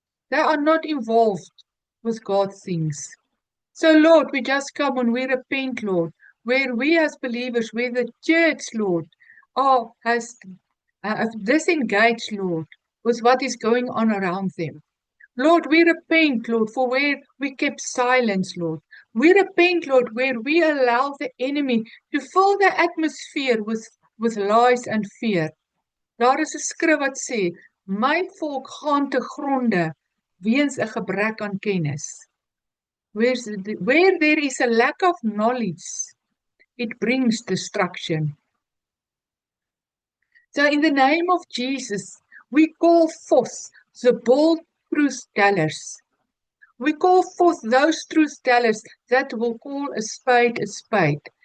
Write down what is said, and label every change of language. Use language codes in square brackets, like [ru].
[en] They are not involved with God's things. So, Lord, we just come and we repent, Lord, where we as believers, where the church, Lord, has disengaged, Lord, with what is going on around them. Lord, we repent, Lord, for where we kept silence, Lord. We repent, Lord, where we allow the enemy to fill the atmosphere with lies and fear. [af] Daar is 'n skrif wat sê, my volk gaan te gronde weens 'n gebrek aan kennis. [en] Where there is a lack of knowledge, it brings destruction. So in the name of Jesus, we call forth the bold truth tellers. We call forth those truth tellers that will call a spade a spade.